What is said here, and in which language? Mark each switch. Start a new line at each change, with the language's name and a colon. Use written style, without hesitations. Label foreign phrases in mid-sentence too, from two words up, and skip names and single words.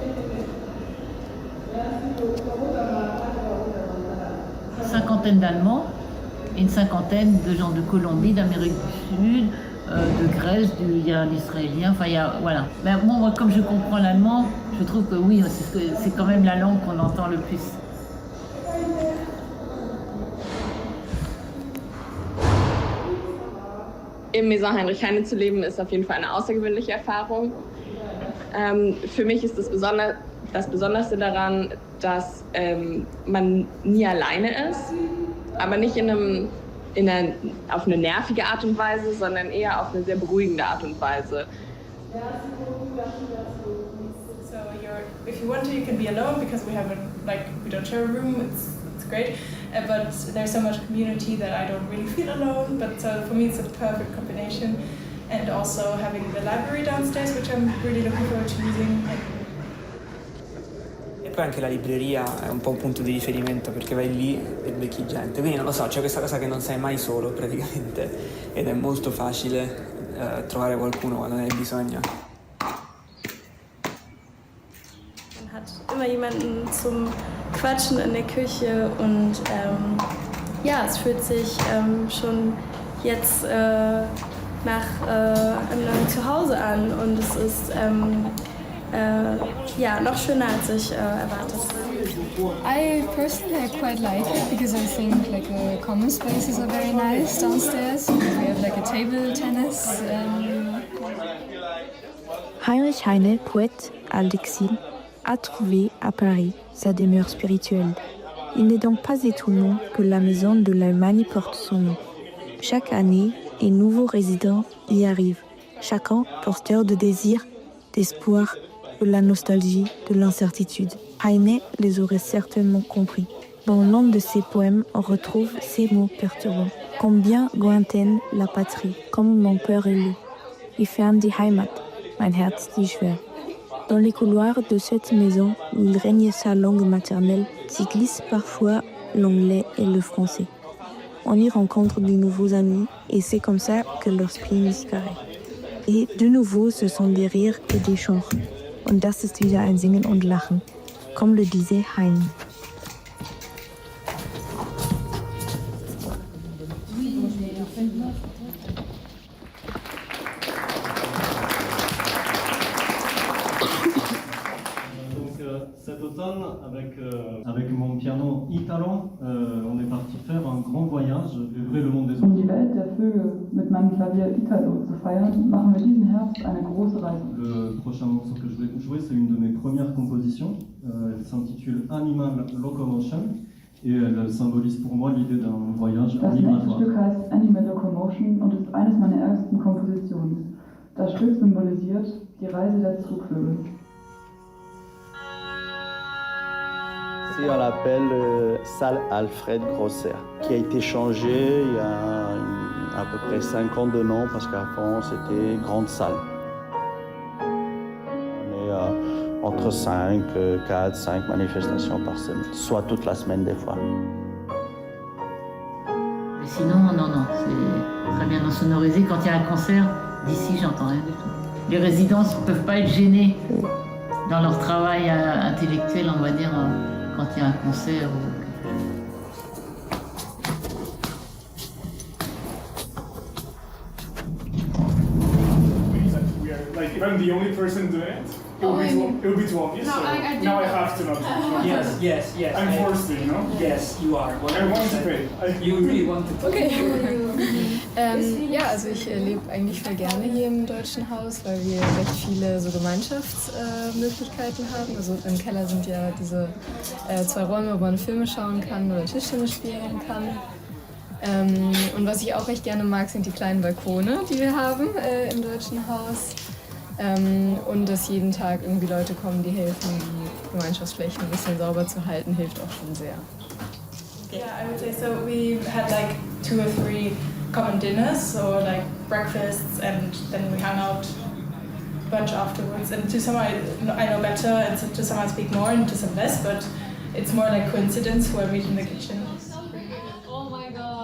French: Une cinquantaine d'Allemands et une cinquantaine de gens de Colombie, d'Amérique du Sud, de Grèce, il y a un Israélien, enfin il y a, voilà. Mais moi, comme je comprends l'allemand, je trouve que oui, c'est quand même la langue qu'on entend le plus.
German: Im Maison Heinrich Heine zu leben, ist auf jeden Fall eine außergewöhnliche Erfahrung. Für mich ist das Besonderste daran, dass man nie alleine ist, aber nicht auf eine nervige Art und Weise, sondern eher auf eine sehr beruhigende Art und Weise.
English: So if you want to, you can be alone because we don't share a room. It's great, but there's so much community that I don't really feel alone. But for me, it's a perfect combination, and also having the library downstairs, which I'm really looking forward to using.
Italian: E poi anche la libreria è un po' un punto di riferimento perché vai lì e becchi gente, quindi non lo so, c'è questa cosa che non sei mai solo praticamente ed è molto facile trovare qualcuno quando ne hai bisogno.
German: Man hat immer jemanden zum Quatschen in der Küche und ja, es fühlt sich schon jetzt nach einem neuen Zuhause an und es ist ja, noch schöner als ich erwartet habe.
English: I personally quite like it because I think the common spaces are very nice downstairs. We have a table tennis.
French: Heinrich Heine, poète à l'exil, a trouvé à Paris sa demeure spirituelle. Il n'est donc pas étonnant que la maison de l'Allemagne porte son nom. Chaque année, un nouveau résident y arrive, chacun porteur de désir, d'espoir, de la nostalgie, de l'incertitude. Heine les aurait certainement compris. Dans l'un de ses poèmes, on retrouve ces mots perturbants. Combien lointaine la patrie, comme mon père est loup.
German: Wie fern die Heimat, mein Herz dit schwer.
French: Dans les couloirs de cette maison où il règne sa langue maternelle, s'y glissent parfois l'anglais et le français. On y rencontre de nouveaux amis et c'est comme ça que leur spleen disparaît. Et de nouveau, ce sont des rires et des chants.
German: Und das ist wieder ein Singen und Lachen,
French: comme le disait Heine. Cet automne, avec mon piano Italo, on est parti faire un grand voyage, découvrir le monde des
German: Um die Welt der Vögel mit meinem Klavier Italo zu feiern, machen wir diesen Herbst eine große Reise.
French: Le prochain morceau que je vais jouer, c'est une de mes premières compositions. Elle s'intitule Animal Locomotion et elle symbolise pour moi l'idée d'un voyage
German: Das nächste
French: migratoire.
German: Stück heißt Animal Locomotion und ist eines meiner ersten Kompositionen. Das Stück symbolisiert die Reise der Zugvögel.
French: Ici, on l'appelle salle Alfred Grosser, qui a été changée il y a à peu près 5 ans de nom, parce qu'avant c'était grande salle. On est entre 4, 5 manifestations par semaine, soit toute la semaine des fois. Mais sinon, non, c'est très bien insonorisé. Quand il y a un concert, d'ici, j'entends rien du tout. Les résidents ne peuvent pas être gênés dans leur travail intellectuel, on va dire, quand il y a un concert.
English: Like, if I'm the only person doing it, it would be too obvious. No, so I now I have to not. Yes. I'm forced to, you know? Yes, you are. 100%. I want to pay. You really want to pay. Okay.
German: Ja, also ich lebe eigentlich voll gerne hier im Deutschen Haus, weil wir recht viele so Gemeinschaftsmöglichkeiten haben. Also im Keller sind ja diese 2 Räume, wo man Filme schauen kann oder Tischtennis spielen kann. Und was ich auch recht gerne mag, sind die kleinen Balkone, die wir haben im Deutschen Haus. Und dass jeden Tag irgendwie Leute kommen, die helfen, die Gemeinschaftsflächen ein bisschen sauber zu halten, hilft auch schon sehr.
English: Yeah, I would say so. We had like 2 or 3 common dinners, or like breakfasts, and then we hung out a bunch afterwards. And to some I know better, and to some I speak more, and to some less, but it's more like coincidence who I meet in the kitchen. Oh my god.